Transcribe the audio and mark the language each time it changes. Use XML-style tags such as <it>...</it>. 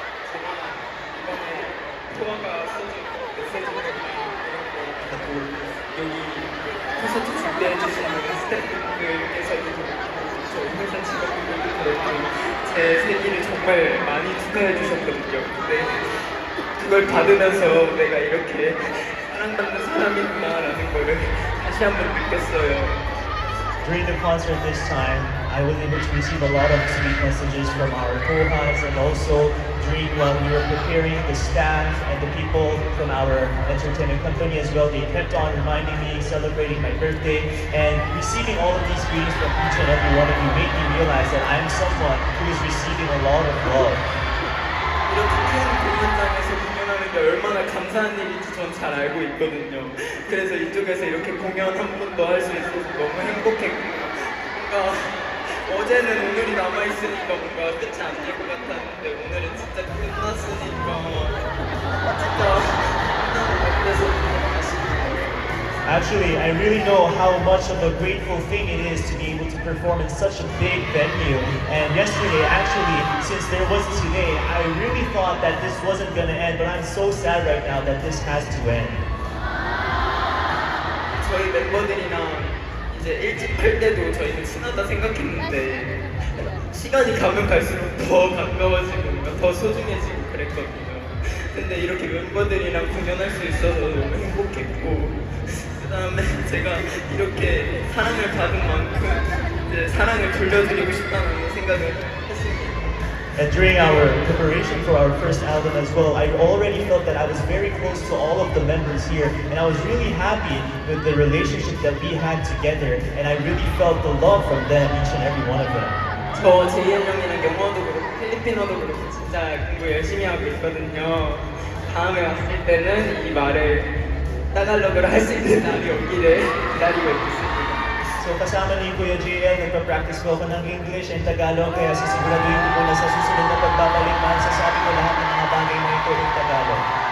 <ko>이번에 토마가 써준 메시지를 받고 여기 콘서트 준비해주시는 스태프분들께서도 저희 회사 직원분들도 제 생일을 정말 많이 축하해주셨거든요. 근데 그걸 받으면서 내가 이렇게 사랑받는 사람이구나라는 거를 다시 한번 느꼈어요.</ko> <en>During the concert this time, I was able to receive a lot of sweet messages from our Kohas, and also during while we were preparing, the staff and the people from our entertainment company as well, they kept on reminding me, celebrating my birthday, and receiving all of these greetings from each and every one of you made me realize that I'm someone who is receiving a lot of love.</en> <ko>이렇게 큰 공연장에서 공연하는 게 얼마나 감사한 일인지 전 잘 알고 있거든요. 그래서 이쪽에서 이렇게 공연 한 번 더 할 수 있어서 너무 행복했고 뭔가 어제는 오늘이 남아있으니까 뭔가 끝이 안 날 것 같았는데 오늘은 진짜 끝났으니까 진짜 그래서</ko> <en>Actually, I really know how much of a grateful thing it is to be able to perform in such a big venue. And yesterday, actually, since there wasn't today, I really thought that this wasn't gonna end, but I'm so sad right now that this has to end.</en> <ko>저희 멤버들이랑 이제 일찍 할 때도 저희는 친하다 생각했는데 시간이 가면 갈수록 더 가까워지고 뭔가 더 소중해지고 그랬거든요. 근데 이렇게 멤버들이랑 공연할 수 있어서 너무 행복했고 그 다음에 제가 이렇게 사랑을 받은 만큼 이제 사랑을 돌려드리고 싶다는 생각을 했습니다.</ko> <en>And during our preparation for our first album as well, I already felt that I was very close to all of the members here, and I was really happy with the relationship that we had together, and I really felt the love from them, each and every one of them.</en> <ko>저 제이엔 형이랑 영어도 그렇고 필리핀어도 그렇고 진짜 공부 열심히 하고 있거든요. 다음에 왔을 때는 이 말을 따갈로그로 할 수 있는 날이 오기를 기다리고 있겠습니다.</ko> <tl>So kasama ni Kuya JL, nagpa-practice ko ako ng English and Tagalog, kaya sisiguraduhin ko na sa susunod na pagbabalik masasabi ko lahat ng mga bagay na ito in Tagalog.</tl>